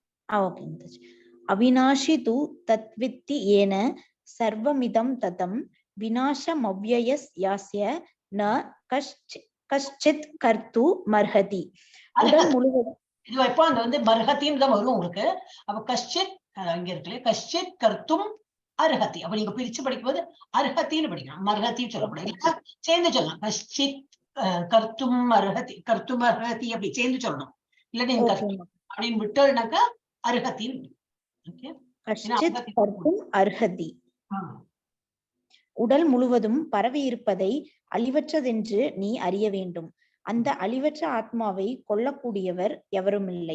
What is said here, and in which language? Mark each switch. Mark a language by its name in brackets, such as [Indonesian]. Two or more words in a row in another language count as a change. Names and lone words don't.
[Sanskrit] अविनाशि तु तद्विद्धि येन सर्वमिदं ततम् विनाशमव्ययस् यास्य न कश्चित् कर्तु मर्हति. [Tamil] உடல் முழுவதும் இது எப்போ அந்த வந்து மர்ஹத்தின்னு தான் வரும் உங்களுக்கு. அப்ப கஷ்சித் இங்க இருக்குல்ல, [Sanskrit] कश्चित् कर्तुम् अर्हति. [Tamil] அப்ப நீங்க பிரிச்சு படிக்கும்போது அர்ஹத்தின்னு படிக்கலாம், மர்ஹத்தின்னு சொல்லக்கூடாது. சேர்ந்து சொல்லலாம், [Sanskrit] कश्चित् कर्तुम् अर्हति, कर्तुम् अर्हति [Tamil] அப்படி சேர்ந்து சொல்லணும். இல்ல நீங்க அப்படின்னு விட்டோம்னாக்கா அர்ஹத்தின்னு. [Sanskrit] कश्चित् कर्तुम् अर्हति. [Tamil] உடல் முழுவதும் பரவி இருப்பதை அழிவற்றதென்று நீ அறிய வேண்டும். அந்த அழிவற்ற ஆத்மாவை கொல்லக்கூடியவர் எவரும் இல்லை.